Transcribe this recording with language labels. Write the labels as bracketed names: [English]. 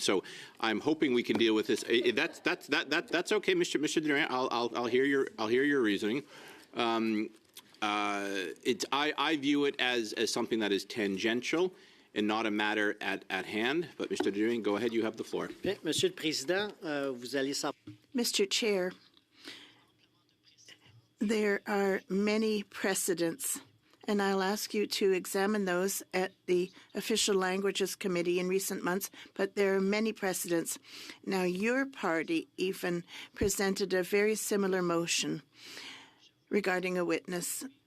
[English] So I'm hoping we can deal with this. That's okay, Mr. Durant. I'll hear your reasoning. I view it as something that is tangential and not a matter at hand. But Mr. Durant, go ahead. You have the floor. [French] Monsieur le Président, vous allez savoir. [English] Mr. Chair, there are many precedents, and I'll ask you to examine those at the Official Languages Committee in recent months, but there are many precedents. Now, your party even presented a very similar motion regarding a witness.